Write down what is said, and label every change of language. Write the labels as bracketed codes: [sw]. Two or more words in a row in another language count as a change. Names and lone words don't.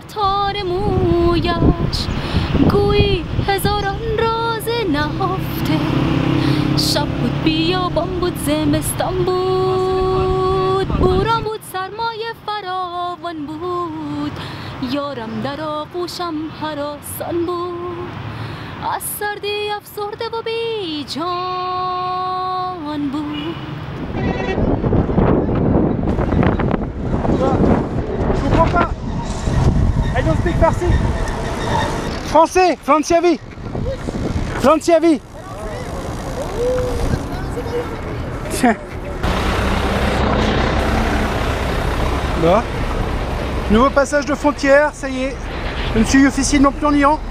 [fa] تار مویش گویی هزاران راز نهفته شب بود بیابان بود زمستان بود بوران بود سرمایه فراوان بود یارم در آغوشم هراسان بود از سردی افسرده و بی جان بود. [fr] Je comprends pas. [en] I don't speak farsi. [fr] Français, Franciavi. Franciavi. Bon. Nouveau passage de frontière, ça y est. Je ne suis officiellement plus en Iran.